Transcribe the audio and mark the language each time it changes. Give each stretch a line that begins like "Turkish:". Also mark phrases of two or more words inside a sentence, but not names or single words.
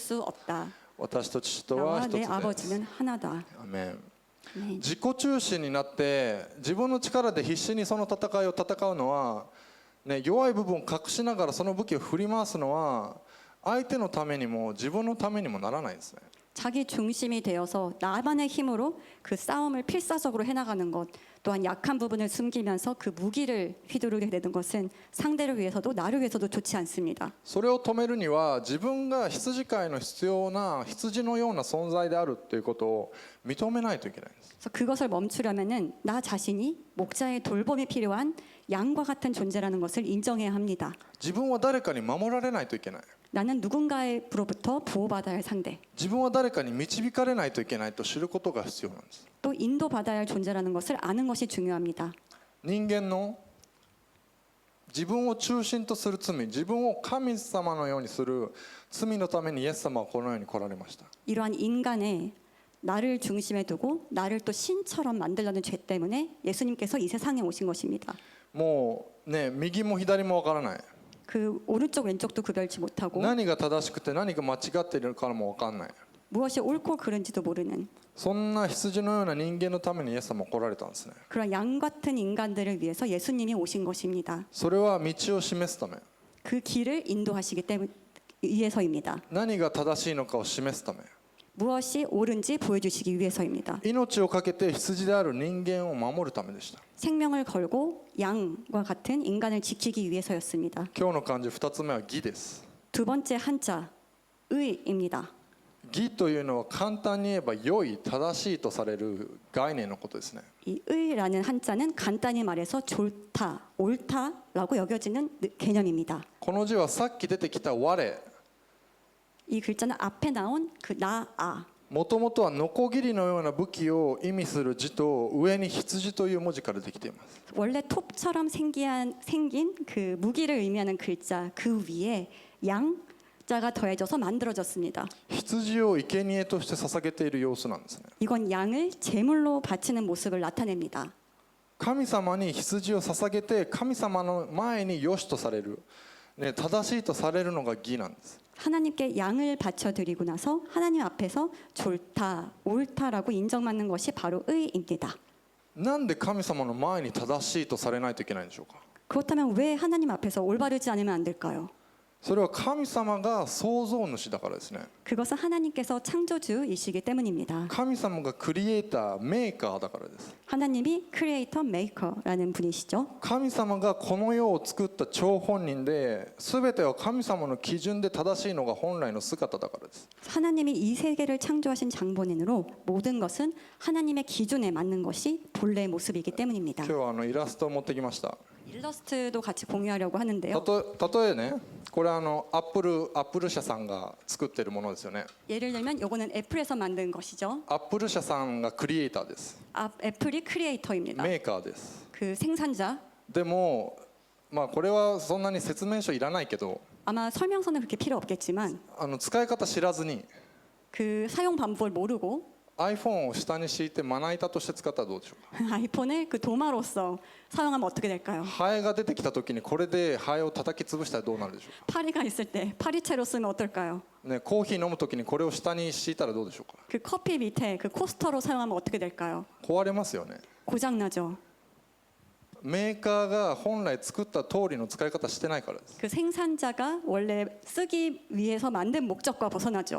Japanese: 私と父とは一つです。アメン。自己中心になって自分の力で必死にその戦いを戦うのは、ね、弱い部分を隠しながらその武器を振り回すのは相手のためにも自分のためにもならないですね。
Korean: 자기 중심이 되어서 나만의 힘으로 그 싸움을 필사적으로 해나가는 것, 또한 약한 부분을 숨기면서 그 무기를 휘두르게 되는 것은 상대를 위해서도 나를 위해서도 좋지 않습니다.
Japanese: それを止めるには自分が羊飼いの必要な羊のような存在であるということを認めないといけないんです。
Korean: 그래서 그것을 멈추려면은 나 자신이 목자의 돌봄이 필요한 양과 같은 존재라는 것을 인정해야 합니다.
Japanese: 自分は誰かに守られないといけない。
Korean: 나는 누군가로부터 보호받아야 할 상대.
Japanese: 自分は誰かに導かれないといけないと知ることが必要なんです。
Korean: 또 인도받아야 할 존재라는 것을 아는 것이 중요합니다.
Japanese: 人間の自分を中心とする罪、自分を神様のようにする罪のためにイエス様はこの世に来られました。
Korean: 이러한 인간의 나를 중심에 두고 나를 또 신처럼 만들려는 죄 때문에 예수님께서 이 세상에 오신 것입니다.
Japanese: もうね、右も左もわからない。
Korean: 그 오른쪽 왼쪽도 구별치 못하고
Japanese: 何が正しくて何が間違っているかもわかんない。
Korean: 무엇이 옳고 그른지도 모르는
Japanese: そんな羊のような人間のためにイエス様は来られたんですね。
Korean: 그런 양 같은 인간들을 위해서 예수님이 오신 것입니다.
Japanese: それは道を示すため、
Korean: 그 길을 인도하시기 때문에 위해서입니다.
Japanese: 何が正しいのかを示すため、
Korean: 무엇이 옳은지 보여주시기 위해서입니다.
Japanese: 命を懸けて羊である人間を守るためでした。
Korean: 생명을 걸고 양과 같은 인간을 지키기 위해서였습니다.
Japanese: 今日の漢字2つ目は義です。
Korean: 두 번째 한자 의입니다.
Japanese: 義というのは簡単に言えば良い、正しいとされる概念のことですね。
Korean: 이 의라는 한자는 간단히 말해서 좋다, 옳다라고 여겨지는 개념입니다.
Japanese: この字はさっき出てきた我、
Korean: 이 글자는 앞에 나온 그 나아,
Japanese: もともとはノコギリのような武器を意味する字と上に羊という文字からできています。
Korean: 원래 톱처럼 생긴 그 무기를 의미하는 글자 그 위에 양자가 더해져서 만들어졌습니다.
Japanese: 羊を生贄として捧げている様子なんですね。
Korean: 이건 양을 제물로 바치는 모습을 나타냅니다.
Japanese: 神様に羊を捧げて神様の前に良しとされる、 ね、正しいとされるのが義なんです。
Korean: 하나님께 양을 바쳐드리고 나서 하나님 앞에서 좋다, 옳다라고 인정받는 것이 바로 의입니다.
Japanese: なんで神様の前に正しいとされないといけないんでしょうか。
Korean: 그렇다면 왜 하나님 앞에서 올바르지 않으면 안 될까요?
Japanese: それは神様が創造主だからですね。
Korean: 그것은 하나님께서 창조주이시기 때문입니다.
Japanese: 神様がクリエイター、メーカーだからです。
Korean: 하나님이 크리에이터 메이커라는 분이시죠.
Japanese: 神様がこの世を作った張本人で、全ては神様の基準で正しいのが本来の姿だからです。
Korean: 하나님이 이 세계를 창조하신 장본인으로 모든 것은 하나님의 기준에 맞는 것이 본래의 모습이기 때문입니다.
Japanese: 今日はイラストを持ってきました。
Korean: 일러스트도 같이 공유하려고 하는데요.
Japanese: 例えね、これアップル社さんが作ってるものですよね。
Korean: 예를 들면 요거는 애플에서 만든 것이죠.
Japanese: アップル社さんがクリエイターです。
Korean: 애플이 크리에이터입니다.
Japanese: メーカーです。
Korean: 그 생산자.
Japanese: でもまあこれはそんなに説明書いらないけど、
Korean: 아마 설명서는 그렇게 필요 없겠지만
Japanese: 使い方知らずに
Korean: 그 사용 방법을 모르고
Japanese: iPhone を下に敷いてまな板として使ったらどうでしょうか。
Korean: 아이폰을 그 도마로서 사용하면 어떻게 될까요?
Japanese: ハエが出てきた時にこれでハエを叩き潰したらどうなるでしょうか。
Korean: 파리가 있을 때 파리채로 쓰면 어떨까요?
Japanese: ね、コーヒー飲む時にこれを下に敷いたらどうでしょうか。
Korean: 그 커피 밑에 그 코스터로 사용하면 어떻게 될까요?
Japanese: 壊れますよね。
Korean: 고장 나죠.
Japanese: メーカーが本来作った通りの使い方してないからです。
Korean: 그 생산자가 원래 쓰기 위해서 만든 목적과 벗어나죠.